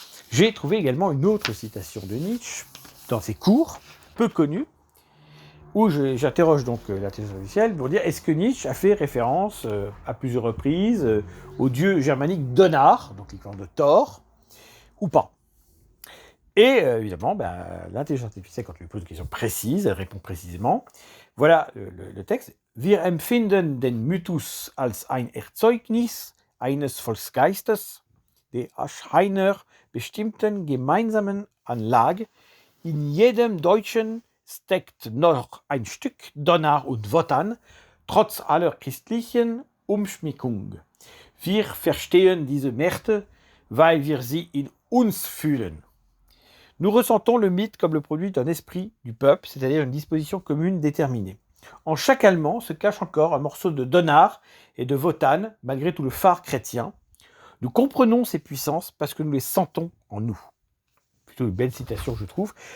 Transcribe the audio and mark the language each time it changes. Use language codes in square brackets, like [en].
[fr] J'ai trouvé également une autre citation de Nietzsche dans ses cours, peu connue, où j'interroge donc l'intelligence artificielle pour dire est-ce que Nietzsche a fait référence à plusieurs reprises au dieu germanique Donar, donc l'équivalent de Thor, ou pas. Et évidemment, l'intelligence artificielle, quand tu lui poses une question précise, elle répond précisément. Voilà le texte. [de] Wir empfinden den Mythos als ein Erzeugnis eines Volksgeistes, der aus einer bestimmten gemeinsamen Anlage in jedem Deutschen steckt noch ein Stück Donner und Wotan, trotz aller christlichen Umschmickung. Wir verstehen diese Mächte, weil wir sie in uns fühlen. [fr] Nous ressentons le mythe comme le produit d'un esprit du peuple, c'est-à-dire une disposition commune déterminée. En chaque Allemand se cache encore un morceau de Donner et de Wotan, malgré tout le phare chrétien. Nous comprenons ces puissances parce que nous les sentons en nous. Plutôt une belle citation, je trouve.